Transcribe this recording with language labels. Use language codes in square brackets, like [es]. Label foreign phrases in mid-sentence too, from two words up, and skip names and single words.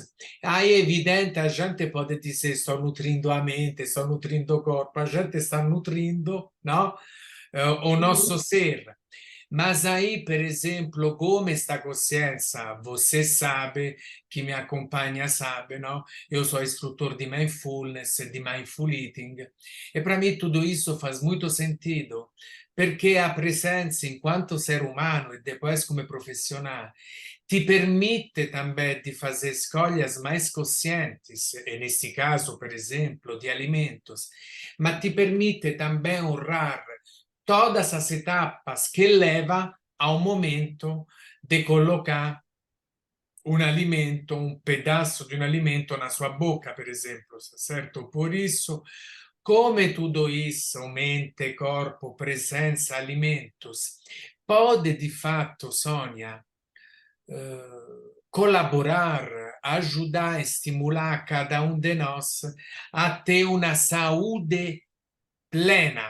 [pt] Aí é evidente, a gente pode dizer estou nutrindo a mente, estou nutrindo o corpo, a gente está nutrindo, não? O nosso Uhum. ser. Mas aí, por exemplo, como esta consciência, você sabe, que me acompanha sabe, não? Eu sou instrutor de mindfulness, de [en] mindful eating, [pt] e para mim tudo isso faz muito sentido, porque a presença enquanto ser humano e depois como profissional [it] ti permette [pt] também de fazer escolhas mais conscientes, e nesse caso, por exemplo, de alimentos, mas te permite também honrar todas as etapas que leva ao momento de colocar [it] un alimento, un [pt] pedaço [it] di un alimento [pt] na sua boca, [it] per esempio, certo? [pt] Por isso, come tudo isso, mente, corpo, presença, alimentos, pode de fato, Sônia, colaborar, ajudar, estimular cada um de nós a ter uma saúde plena.